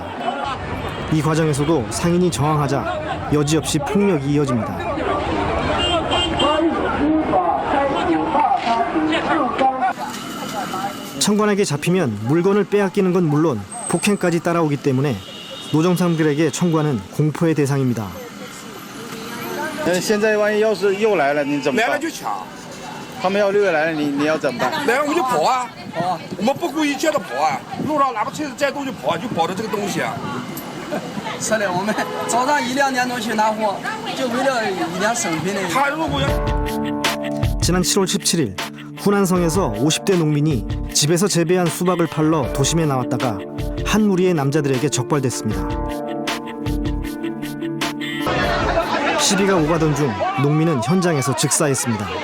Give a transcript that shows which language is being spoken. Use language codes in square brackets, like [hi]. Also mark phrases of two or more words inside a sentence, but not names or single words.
[ko] 이 과정에서도 상인이 저항하자 여지없이 폭력이 이어집니다. 청관에게 잡히면 물건을 빼앗기는 건 물론 폭행까지 따라오기 때문에 노점상들에게 청관은 공포의 대상입니다. [zh] 现在万一要是又来了，你怎么办？来了就抢，他们要又来了，你要怎么办？来了我们就跑啊！我们不顾一切的跑啊！路上哪怕车子再多就跑，就跑的这个东西啊！是的，我们早上1、2点钟去拿货，就为了一点生品的。他如果要 [ko] 지난 7월 17일 후난성에서 50대 농민이 집에서 재배한 수박을 팔러 도심에 나왔다가 한 무리의 남자들에게 적발됐습니다. 시비가 오가던 중 농민은 현장에서 즉사했습니다.